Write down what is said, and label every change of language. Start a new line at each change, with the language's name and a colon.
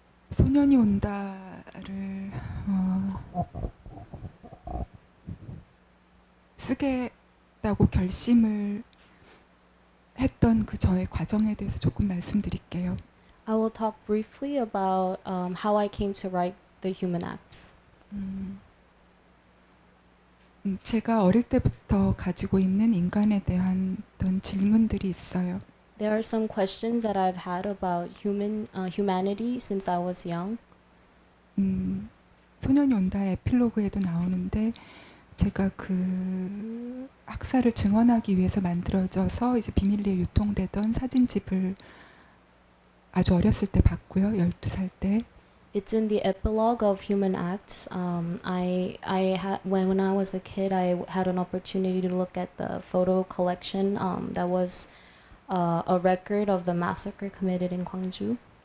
Korean: 소년이 온다를 쓰겠다고 결심을 했던 그 저의 과정에 대해서 조금 말씀드릴게요.
English: I will talk briefly about how I came to write The Human Acts.
Korean: 제가 어릴 때부터 가지고 있는 인간에 대한 어떤 질문들이 있어요.
English: There are some questions that I've had about humanity since I was young.
Korean: 소년이 온다 에필로그에도 나오는데 제가 그 학살을 증언하기 위해서 만들어져서 이제 비밀리에 유통되던 사진집을 아주 어렸을 때 봤고요. 12살 때.
English: It's in the epilogue of Human Acts. I had when I was a kid, I had an opportunity to look at the photo collection that was a record of the massacre committed in Gwangju.